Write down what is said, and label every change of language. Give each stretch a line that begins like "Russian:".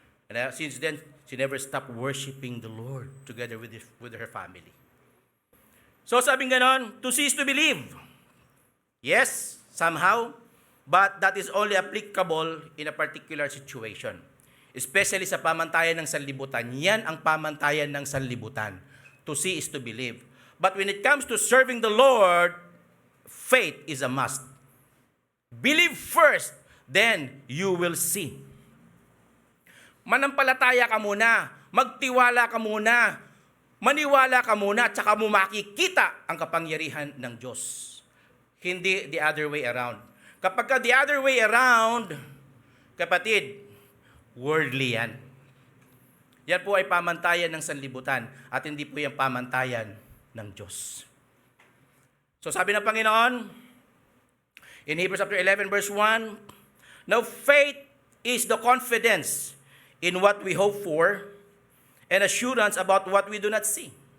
English: And since then, she never stopped worshiping the Lord together with her family.
Filipino: So sabing ganon,
English: to see is to believe. Yes, somehow, but that is only applicable in a particular situation.
Filipino: Especially sa pamantayan ng sanlibutan. Yan ang pamantayan ng sanlibutan.
English: To see is to believe. But when it comes to serving the Lord, faith is a must. Believe first, then you will see.
Filipino: Manampalataya ka muna, magtiwala ka muna, maniwala ka muna, at saka mo makikita ang kapangyarihan ng Diyos.
English: Hindi the other way around.
Filipino: Kapag ka
English: the other way around, kapatid, worldly yan.
Filipino: Yan po ay pamantayan ng sanlibutan at hindi po yung pamantayan ng Diyos. So sabi ng Panginoon,
English: in Hebrews chapter 11 verse 1, now faith is the confidence in what we hope for and assurance about what we do not see.